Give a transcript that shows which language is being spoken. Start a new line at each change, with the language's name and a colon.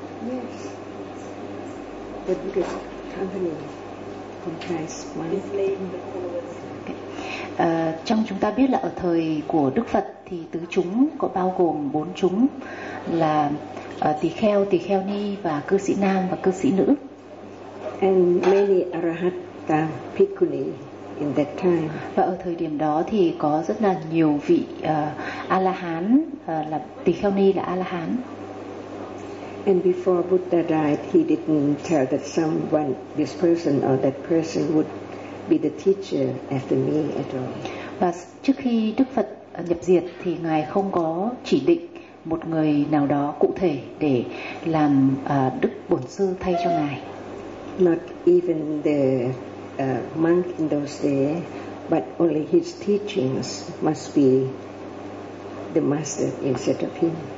English: Yes. The Buddhist company comprises one.
Vietnamese: Trong chúng ta biết là ở thời của Đức Phật thì tứ chúng có bao gồm bốn chúng là tỳ kheo ni và cư sĩ nam và cư sĩ nữ.
English: And many arahatta bhikkhuni in that time.
Vietnamese: Và ở thời điểm đó thì có rất là nhiều vị A-la-hán, là tỳ kheo ni là A-la-hán.
English: And before Buddha died, he didn't tell that someone, this person or that person would be the teacher after me at all.
Vietnamese: Và trước khi Đức Phật nhập diệt thì Ngài không có chỉ định một người nào đó cụ thể để làm Đức Bổn Sư thay cho Ngài.
English: Not even the monk in those days, but only his teachings must be the master instead of him.